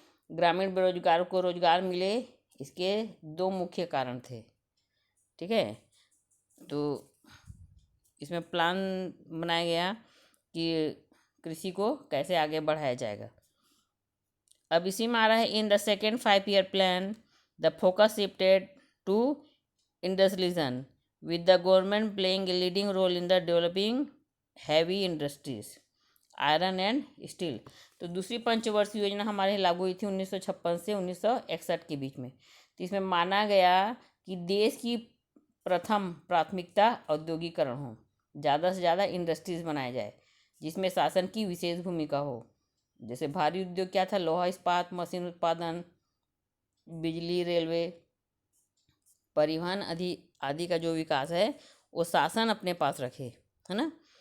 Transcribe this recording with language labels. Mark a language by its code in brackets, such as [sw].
[hi] ग्रामीण बेरोजगार को रोजगार मिले, इसके 2 मुख्य कारण थे, ठीक है। तो इसमें प्लान बनाया गया कि कृषि को कैसे आगे बढ़ाया जाएगा। अब इसी में आ रहा है, [en] In the second 5 year plan the focus shifted to industrialism with the government playing a leading role in the developing heavy industries, iron and steel. [hi] तो दूसरी पंचवर्षीय योजना हमारे यहाँ लागू हुई थी 1956 से 1961 के बीच में। तो इसमें माना गया कि देश की प्रथम प्राथमिकता औद्योगिकरण हो, ज़्यादा से ज़्यादा इंडस्ट्रीज बनाया जाए जिसमें शासन की विशेष भूमिका हो। जैसे भारी उद्योग क्या था, लोहा इस्पात, मशीन उत्पादन, बिजली, रेलवे, परिवहन आदि का जो विकास है वो शासन अपने पास रखे, है ना।